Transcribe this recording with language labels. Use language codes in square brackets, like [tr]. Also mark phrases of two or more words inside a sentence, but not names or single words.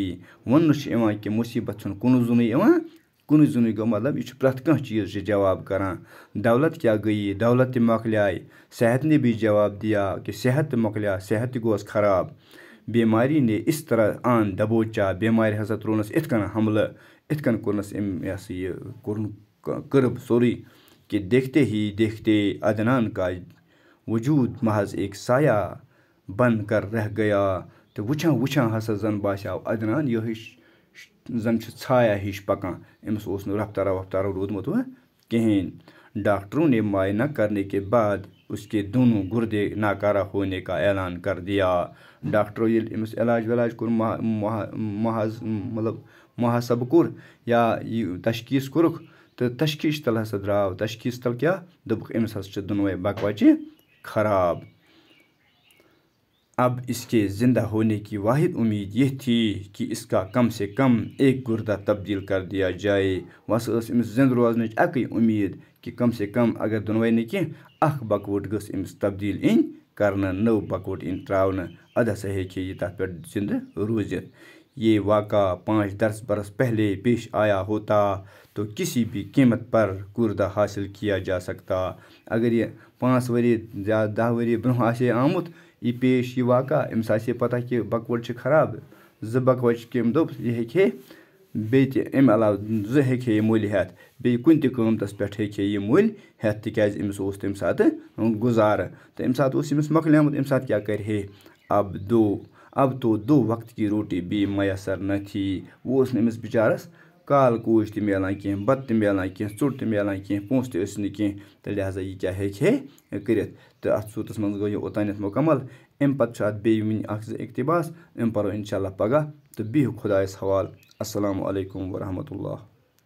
[ks] وننہٕ چھُ یِوان کہِ مُصیبت چھُنہٕ کُنُے زوٚنُے یِوان گوٚو مطلب یہِ چھُ پرٛٮ۪تھ کانٛہہ چیٖز چھُ جواب کران. [ur] دولت کیا گئی [ks] دولت تہِ مۄکلیے. [ur] صحت نے بھی جواب دیا کہ [ks] صحت تہِ مۄکلیو صحت تہِ گوس خراب. [ur] بیماری نے اس طرح آن دبوچا [ks] بیمارِ ہسا ترٛوونَس یِتھ کٔنۍ حملہٕ یِتھ کٔنۍ کوٚرنَس أمۍ یہِ ہسا یہِ کوٚرُن کٔرٕب سورُے [ur] کہ دیکھتے ہی دیکھتے عدنان کا وجوٗد محض ایک سایہ بن کر رہ گیا. [ks] تہٕ وٕچھان ہسا زن باسیو عدنان یِہوٚے زن چھُ ژھایہ ہِش پکان أمِس اوس نہٕ رفتارا روٗدمُت وۄنۍ کِہینۍ. [ur] ڈاکٹروں نے معائنہ کرنے کے بعد اس کے دونوں گردے ناکارہ ہونے کا اعلان کر دیا. [ks] ڈاکٹرو ییٚلہِ أمِس علاج کوٚر مطلب محاسبہٕ کوٚر یا یہِ تشخیٖص کوٚرُکھ تہٕ تشخیٖص تل ہسا درٛاو تشخیٖص تل کیٛاہ دوٚپُکھ أمِس ہسا چھِ دۄنوَے بکوچہِ خراب. [ur] اب اس کے زندہ ہونے کی واحد امید یہ تھی کہ اس کا کم سے کم ایک گردہ تبدیل کر دیا جائے. [ks] وَسا ٲس أمِس زِندٕ روزنٕچ اَکٕے اُمید کہِ [ur] کم سے کم [ks] اگر دۄنوَے نہٕ کینٛہہ اکھ بکوٹ گٔژھ أمِس تبدیٖل یِنۍ کرنہٕ نٔو بکوٹ یِنۍ ترٛاونہٕ اَدٕ ہسا ہیٚکہِ ہے یہِ تَتھ پٮ۪ٹھ زِندٕ روٗزِتھ. [ur] یہ واقعہ 5-10 برس پہلے پیش آیا ہوتا تو کسی بھی قیمت پر گردہ حاصل کیا جا سکتا. [ks] اگر یہِ 5 ؤری یا 10 ؤری برونٛہہ آسہِ ہے آمُت یہِ پیش یہِ واقعہ أمِس آسہِ ہے پتہ کہِ بکوٹ چھِ خراب 2 بکوچہِ کہِ أمۍ دوٚپ یہِ ہیٚکہِ ہے بیٚیہِ تہِ اَمہِ علاوٕ زٕ ہیٚکہِ ہے یہِ مٔلۍ ہٮ۪تھ بیٚیہِ کُنہِ تہِ قۭمتَس پٮ۪ٹھ ہیٚکہِ ہے یہِ مٔلۍ ہٮ۪تھ تِکیٛازِ أمِس اوس تَمہِ ساتہٕ گُزارٕ تہٕ اَمہِ ساتہٕ اوس أمِس مۄکلیومُت اَمہِ ساتہٕ کیٛاہ کَرِ ہے [ur] اب تو دو وقت کی روٹی بھی میسر نہ تھی [ks] وۄنۍ اوس نہٕ أمِس بِچارَس کال کوٗج تہِ میلان کینٛہہ بَتہٕ تہِ میلان کینٛہہ ژوٚٹ تہِ میلان کینٛہہ پونٛسہٕ تہِ ٲسۍ نہٕ کینٛہہ تہٕ لہٰذا یہِ کیٛاہ ہیٚکہِ ہے کٔرِتھ تہٕ اَتھ صوٗرتَس منٛز گوٚو یہِ اوٚتانٮ۪تھ مُکمل اَمہِ پَتہٕ چھُ اَتھ بیٚیہِ وٕنہِ اَکھ زٕ اقتباس یِم پَرو اِنشاء اللہ پگاہ تہٕ بِہِو خۄدایَس حوالہٕ السلامُ علیکُم ورحمتہ اللہ